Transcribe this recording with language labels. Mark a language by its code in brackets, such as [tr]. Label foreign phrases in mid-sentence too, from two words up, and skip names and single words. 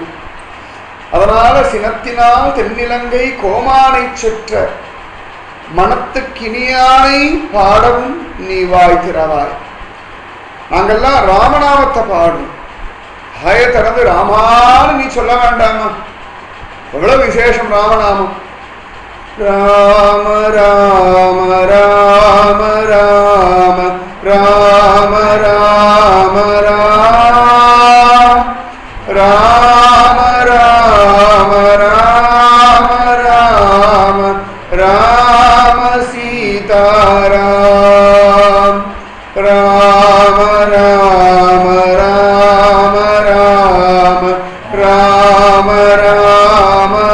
[ta] அதனால சினத்தினால் தென்னிலங்கை கோமானை செற்ற மனத்துக்கினியானை பாடவும் நீ வாய் திறவாய். நாங்கெல்லாம் ராமநாமத்தை பாடணும். ஹய திறந்து ராமான்னு நீ சொல்ல வேண்டாமா? எவ்வளவு விசேஷம் ராமநாமம். ராம ராம ராம ராம ராம ராம ராம ராம ராம ராம ராம ராம சீதாராம் ராம ராம ராம ராம ராம ராம